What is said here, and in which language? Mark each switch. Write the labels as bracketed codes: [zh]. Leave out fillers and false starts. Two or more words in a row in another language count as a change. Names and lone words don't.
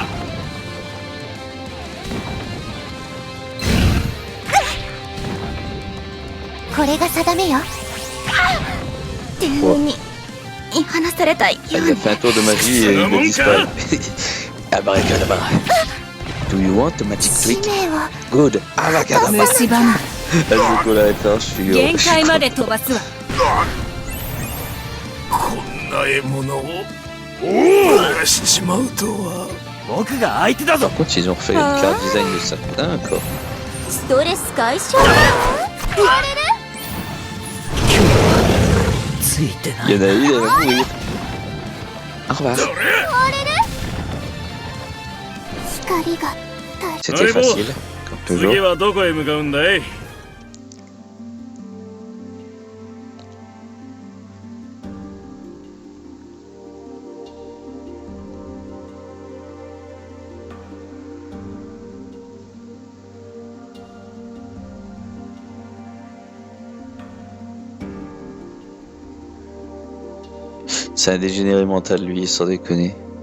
[fr] Wow. Il a fait un tour de magie et il a disparu. Abracadabra. [en] Do you want a magic trick? Good. Abracadabra. [ja] 蝕む [fr] Je vous la référence, je suis [ja] 限界まで飛ばすわこんな獲物を逃しちまうとは。僕が相手だぞ [fr] Par contre, ils ont refait le [en] car design [fr] de ça. D'accord. [ja] ストレス解消ついてな [fr] Il y [ja] い [fr] en a une, elle va mourir. Au revoir. [ja] 光が [fr] C'était facile, comme [ja] 次 [fr] toujours. [ja] はどこへ向かうんだい？ [fr] C'est un dégénéré mental, lui, sans déconner.